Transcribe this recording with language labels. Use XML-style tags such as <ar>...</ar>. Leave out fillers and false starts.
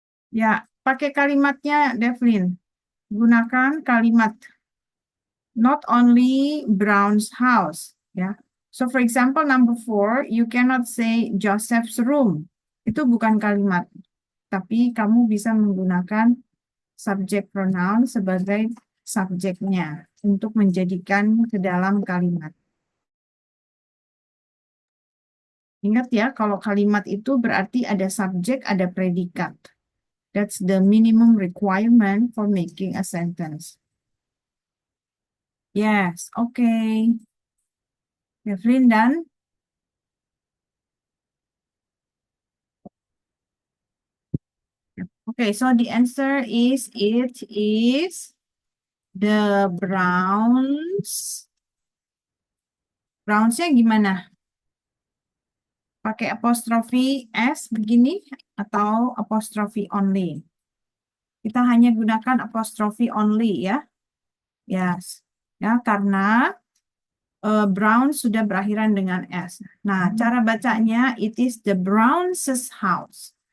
<id>Ya, pakai kalimatnya, Devlin. Gunakan kalimat</id> <en>not only Brown's house.</en> <id>Ya.</id> <en>So, for example, number 4, you cannot say Joseph's room.</en> <id>Itu bukan kalimat. Tapi kamu bisa menggunakan subject pronoun sebagai subjeknya untuk menjadikan ke dalam kalimat. Ingat ya, kalau kalimat itu berarti ada subjek, ada predikat.</id> <en>That's the minimum requirement for making a sentence. Yes, okay. Devlin done? Okay, so the answer is it is the Browns.</en> <id>Browns-nya gimana? Pakai apostrofi S begini atau apostrofi only? Kita hanya gunakan apostrofi only ya. Yes. Ya, karena Brown sudah berakhiran dengan S. Nah, cara bacanya</id> <en>it is the Browns' house.</en>